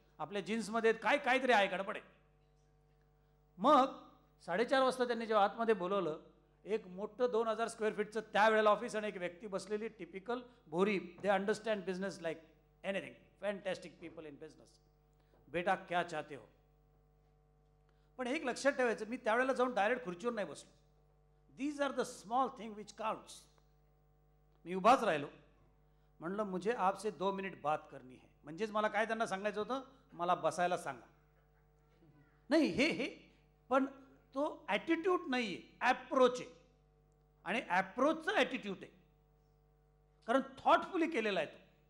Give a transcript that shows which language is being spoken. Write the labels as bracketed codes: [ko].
[mr] आपल्या जीन्समध्ये काहीतरी आहे, गडबड आहे. मग 4:30 वाजता त्यांनी जेव्हा आतमध्ये बोलवलं, एक मोठं 2000 स्क्वेअर फीटचं त्यावेळेला ऑफिस आणि एक व्यक्ती बसलेली, टिपिकल भोरी. [en] They understand business like anything, fantastic people in business. [hi] बेटा क्या चाहते हो. [mr] पण एक लक्षात ठेवायचं, मी त्यावेळेला जाऊन डायरेक्ट खुर्चीवर नाही बसलो. [en] These are the small thing which counts. [mr] मी उभाच राहिलो. म्हणलं [hi] मुझे आपसे 2 मिनिट बात करनी है. [mr] म्हणजेच मला काय त्यांना सांगायचं होतं, मला बसायला सांगा. नाही हे पण तो ॲटिट्यूड नाही आहे, ॲप्रोच आहे. आणि ॲप्रोचचं ॲटिट्यूड आहे, कारण थॉटफुली केलेला आहे तो.